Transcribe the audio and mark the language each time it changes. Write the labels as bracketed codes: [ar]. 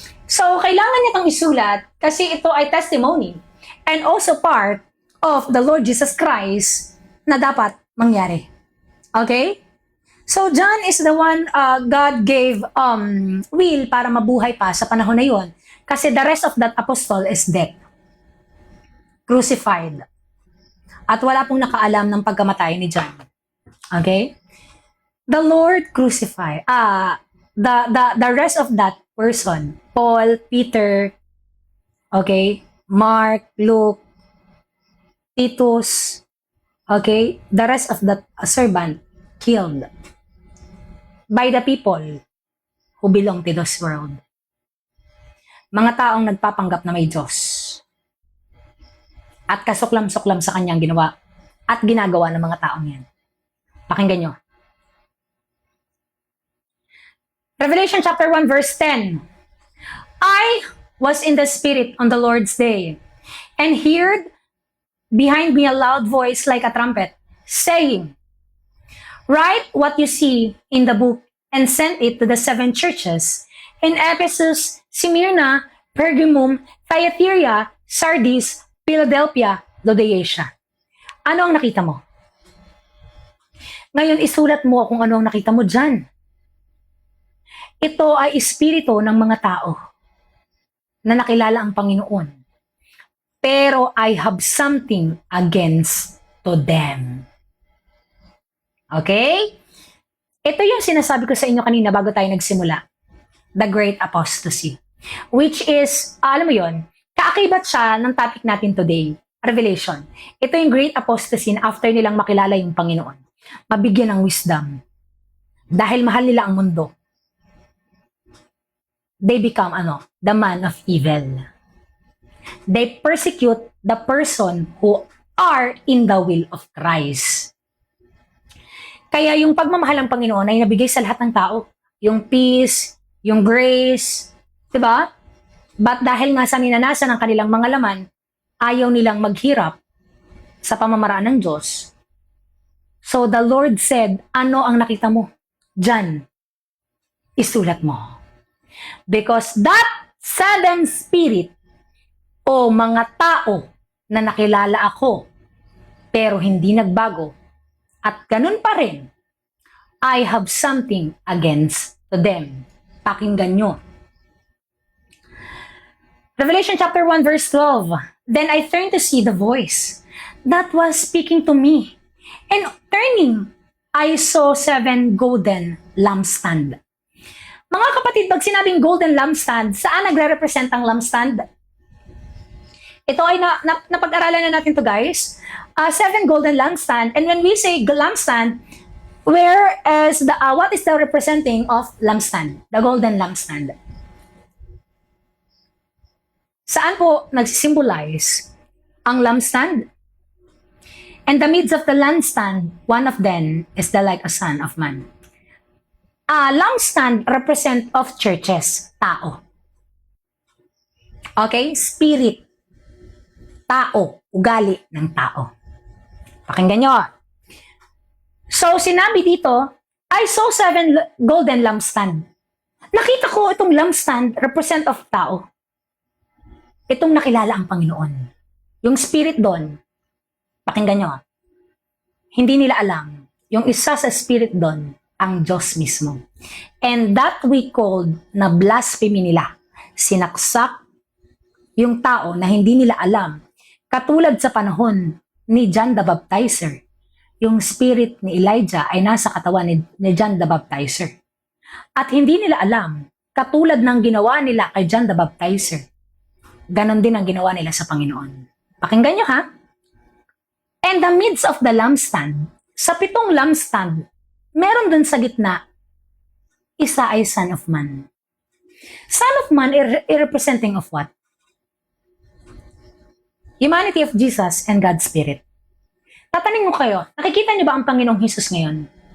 [tl] So, kailangan niya itong isulat kasi ito ay [en] testimony and also part of the Lord Jesus Christ [tl] na dapat mangyari. Okay? [en] So, John is the one God gave will [tl] para mabuhay pa sa panahon na yon. [en] Kasi the rest of that apostle is dead. Crucified. [tl] At wala pong nakaalam ng pagkamatay ni John. [en] Okay? The Lord crucified. The rest of that person, Paul, Peter, okay, Mark, Luke, Titus, okay, the rest of that servant killed by the people who belong to this world. [tl] Mga taong nagpapanggap na may Diyos. At kasuklam-suklam sa kanyang ginawa at ginagawa ng mga taong yan. Pakinggan nyo. [en] Revelation chapter 1 verse 10. I was in the Spirit on the Lord's day and heard behind me a loud voice like a trumpet saying, write what you see in the book and send it to the 7 churches in Ephesus, Smyrna, Pergamum, Thyatira, Sardis, Philadelphia, Laodicea. [tl] Ano ang nakita mo? Ngayon, isulat mo kung ano ang nakita mo dyan. Ito ay espiritu ng mga tao na nakilala ang Panginoon. [en] Pero I have something against to them. [tl] Okay? Ito yung sinasabi ko sa inyo kanina bago tayo nagsimula. [en] The Great Apostasy. Which is, [tl] alam mo yon, kaakibat siya ng topic natin today, Revelation. Ito yung great apostasy na after nilang makilala yung Panginoon. Mabigyan ng wisdom. Dahil mahal nila ang mundo. [en] They become, the man of evil. They persecute the person who are in the will of Christ. [tl] Kaya yung pagmamahal ng Panginoon ay nabigay sa lahat ng tao. Yung peace, yung grace, diba? But dahil nga sa ninanasan ng kanilang mga laman, ayaw nilang maghirap sa pamamaraan ng Diyos. [en] So the Lord said, [tl] ano ang nakita mo? Diyan, isulat mo. [en] Because that 7 spirit [tl] o mga tao na nakilala ako pero hindi nagbago at ganun pa rin, [en] I have something against them. [tl] Pakinggan nyo. [en] Revelation chapter 1 verse 12. Then I turned to see the voice that was speaking to me. And turning, I saw 7 golden lampstand. [tl] Mga kapatid, pag sinabing golden lampstand, saan nagre-represent ang lampstand? Ito ay napag-aralan na natin to guys. [en] 7 golden lampstand. And when we say lampstand, where is what is the representing of lampstand? The golden lampstand. [tl] Saan po nagsisymbolize ang lampstand? [en] And the midst of the lampstand, one of them is the like a son of man. Lampstand represent of churches, tao. Okay? [tl] Spirit, tao, ugali ng tao. Pakinggan nyo. [en] So, [tl] sinabi dito, [en] I saw 7 golden lampstand. [tl] Nakita ko itong lampstand represent of tao. Itong nakilala ang Panginoon. Yung spirit doon, pakinggan nyo, hindi nila alam, yung isa sa spirit doon, ang Diyos mismo. [en] And that we called [tl] na blasphemy nila. Sinaksak yung tao na hindi nila alam. Katulad sa panahon ni John the Baptizer. Yung spirit ni Elijah ay nasa katawan ni John the Baptizer. At hindi nila alam, katulad ng ginawa nila kay John the Baptizer, ganon din ang ginawa nila sa Panginoon. Pakinggan nyo ha. [en] And the midst of the lampstand, [tl] sa 7 lampstand, meron dun sa gitna, isa ay Son of Man. [en] Son of Man representing of what? Humanity of Jesus and God's Spirit. [tl] Tatanungin mo kayo, nakikita nyo ba ang Panginoong Hesus ngayon?